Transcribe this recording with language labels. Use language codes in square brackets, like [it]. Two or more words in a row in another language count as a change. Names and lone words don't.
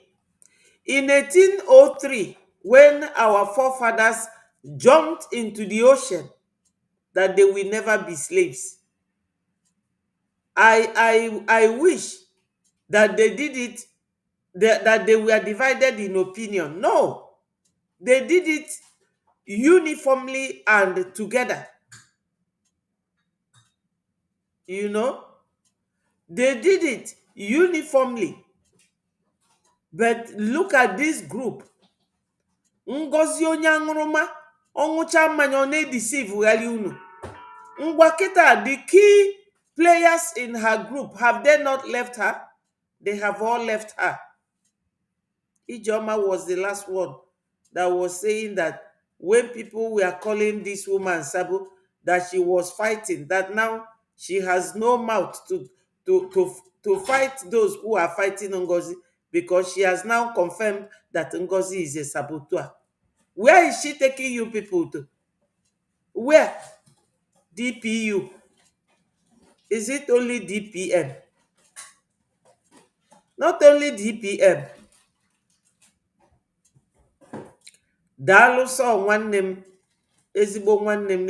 [en] In 1803, when our forefathers jumped into the ocean that they will never be slaves, I wish that they did it, that they were divided in opinion. No, they did it uniformly and together. You know, they did it uniformly. But look at this group. [ig] Ngozi onye aṅụrụma ọṅụcha mmanya ọ na-edisivugharị unu. Ngwa kịta, [en] the key players in her group, have they not left her? They have all left her. Ijoma was the last one that was saying that when people were calling this woman Sabu, that she was fighting, that now she has no mouth to fight those who are fighting Ngozi, because she has now confirmed that Ngozi is a saboteur. Where is she taking you people to? Where? DPU. Is it only DPM? Not only DPM. [ig] Daalụ sọ nwanne m, ezigbo nwanne m.